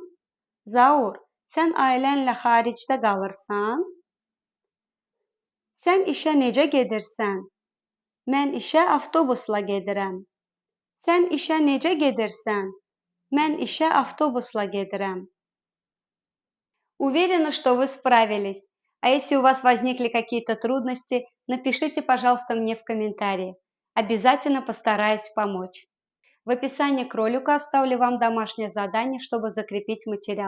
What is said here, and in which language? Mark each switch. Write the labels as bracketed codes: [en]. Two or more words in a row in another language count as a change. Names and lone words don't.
[az] Zaur, sən ailənlə xaricdə qalırsan? Sən işə necə gedirsən? Mən işə avtobusla gedirəm. Sən işə necə gedirsən? Mən işə avtobusla gedirəm. [ru] Уверена, что вы справились. А если у вас возникли какие-то трудности, напишите, пожалуйста, мне в комментарии. Обязательно постараюсь помочь. В описании к ролику оставлю вам домашнее задание, чтобы закрепить материал.